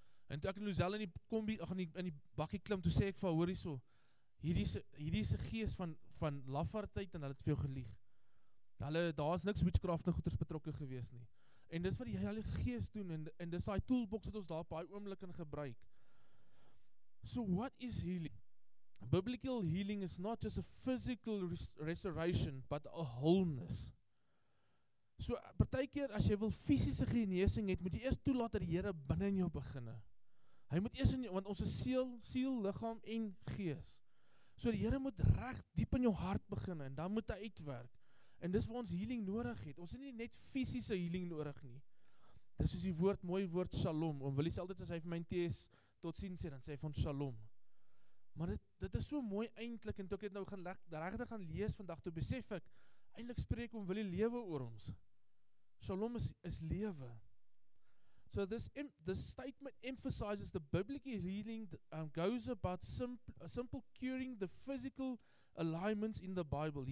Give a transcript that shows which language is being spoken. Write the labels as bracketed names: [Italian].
[Afrikaans] En toe ek en Luzelle in die bakkie klim, toe sê ek vir hoor hierso, hierdie is 'n gees van lafaardheid en hulle het vir jou gelieg. Daar is niks witchcraft en goeders betrokke gewees nie. En dis wat die Heilige Gees doen en dis daai toolbox wat ons daar baie oomblik in gebruik. [English] So what is healing? Biblical healing is not just a physical restoration, but a wholeness. [Afrikaans] So, partykeer as jy wil fisiese genesing het, moet jy eers toelaat dat die Here binne in jou beginne. Hy moet eers want ons is siel, liggaam en gees. So die Here moet reg diep in jou hart begin en dan moet hy uitwerk. En dis waar ons healing nodig het. Ons het nie net fisiese healing nodig nie. Dis soos die mooi woord shalom. Oom Willie sê altyd as hy vir my TS tot sins sê, dan sê hy van shalom. Maar dit is so mooi eintlik en toe ek het nou regtig gaan lees vandag, toe besef ek, eintlik spreek Oom Willie lewe oor ons. Shalom is lewe. [English] So this statement emphasizes the biblical healing goes about simple curing the physical alignments in the Bible.